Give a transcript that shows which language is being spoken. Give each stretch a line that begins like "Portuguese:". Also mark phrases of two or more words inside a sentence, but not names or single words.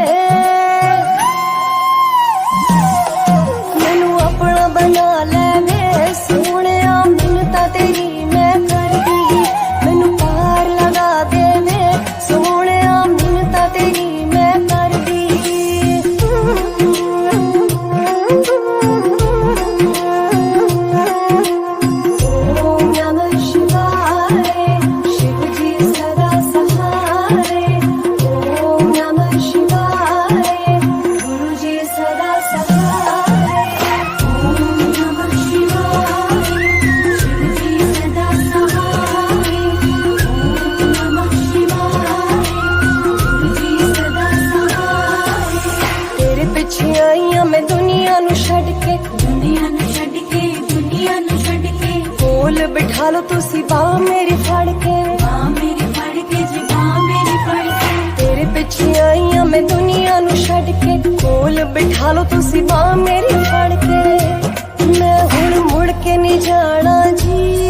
Punjabi: ਮੈਨੂੰ ਅਪਣਾ ਬਣਾ ਲੇਵੇ, ਸੋਹਣਿਆ ਮਿੰਨਤਾਂ ਤੇਰੀ ਮੈਂ ਕਰ ਦੀ, ਮੈਨੂੰ ਪਾਰ ਲਗਾ ਦੇਵੇ, ਸੋਹਣਿਆ ਮਿੰਨਤਾਂ ਤੇਰੀ ਮੈਂ ਕਰ ਦੀ।
Hindi: ओम नमः शिवाय, शिव जी सदा सहाय, ओम नमः शिवाय, गुरु जी सदा सहाय, ओम नमः शिवाय, शिव जी सदा सहाय, ओम नमः शिवाय, गुरु जी सदा सहाय।
Punjabi: ਤੇਰੇ ਪਿੱਛੇ ਆਈਆਂ ਮੈਂ ਦੁਨੀਆ ਨੂੰ ਛੱਡ ਕੇ, ਦੁਨੀਆ ਨੂੰ ਛੱਡ ਕੇ, ਦੁਨੀਆ ਨੂੰ ਛੱਡ ਕੇ, ਕੋਲ ਬਿਠਾ ਲੋ ਤੁਸੀਂ ਬਾਂਹ ਮੇਰੀ ਫੜ ਕੇ, ਬਾਂਹ ਮੇਰੀ ਫੜ ਕੇ ਜੀ, ਬਾਂਹ ਮੇਰੀ ਫੜ ਕੇ। ਤੇਰੇ ਪਿੱਛੇ ਆਈਆਂ ਮੈਂ ਦੁਨੀਆ ਨੂੰ ਛੱਡ ਕੇ, ਕੋਲ ਬਿਠਾ ਲੋ ਤੁਸੀਂ ਬਾਂਹ ਮੇਰੀ ਫੜ ਕੇ, ਮੈਂ ਹੁਣ ਮੁੜ ਕੇ ਨਹੀਂ ਜਾਣਾ ਜੀ,